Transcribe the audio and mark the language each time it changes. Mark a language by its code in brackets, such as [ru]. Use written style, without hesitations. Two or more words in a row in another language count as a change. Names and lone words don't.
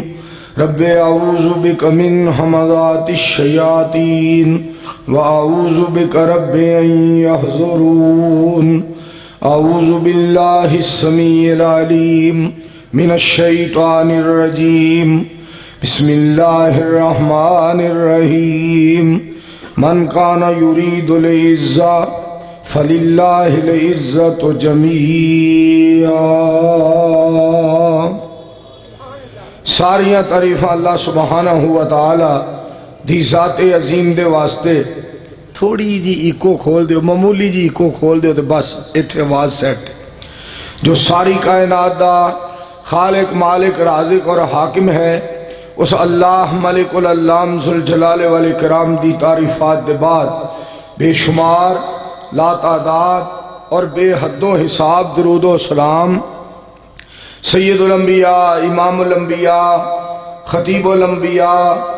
[ar] رب اعوذ بک من ہمزات الشیاطین واعوذ بک رب ان یحضرون۔ اعوذ باللہ السمیع العلیم من الشیطان الرجیم، بسم اللہ الرحمن الرحیم۔ من کان یرید العزہ فللہ العزۃ جمیعا۔ [pa] ساریاں تعریفاں اللہ سبحانہ و تعالی دی ذات عظیم دے واسطے تھوڑی جی ایکو کھول دیو، معمولی جی ایکو کھول دیو تو بس اتھے آواز سیٹ۔ جو ساری کائنات دا خالق مالک رازق اور حاکم ہے، اس اللہ ملک العلام ذوالجلال والاکرام دی تعریفات دے بعد بے شمار لا تعداد اور بے حد و حساب درود و سلام [ar] سید الانبیاء، امام الانبیاء، خطیب الانبیاء،